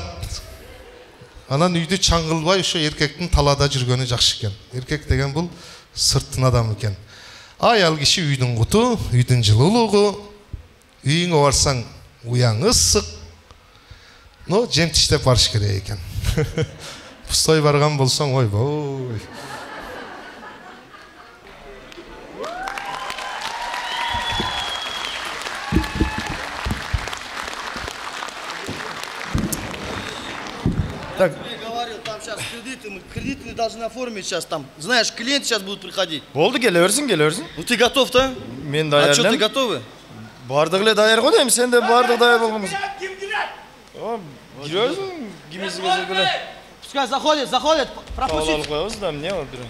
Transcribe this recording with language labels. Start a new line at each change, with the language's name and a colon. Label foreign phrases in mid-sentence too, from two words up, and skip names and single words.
Kyrgyz: Анан үйдү чаңгылбай ошо эркектин талаада жүргөнү жакшы экен. Эркек деген бул сырттын адамы экен. Аял киши үйдүн куту, үйдүн жылуулугу. Үйүңө барсаң уяң ысык. Но жем тиштеп барыш керек экен. Пустой барган болсоң, ойбой.
Russian: Так. Я говорил, там сейчас кредиты мы должны оформить сейчас там. Знаешь, клиенты сейчас будут приходить.
Kyrgyz: Болды, келерсің.
Russian: Ну ты готов-то?
Kyrgyz: Мен даяр.
Russian: А что, ты готовы?
Kyrgyz: Бардық эле даяр го дейм, сен де бардық даяр болгонбуз. Жүрөсүң, кимиси келсе деле.
Russian: Пускай заходят, пропустите.
Kyrgyz: Алып коебуз да, эмне болуп тур?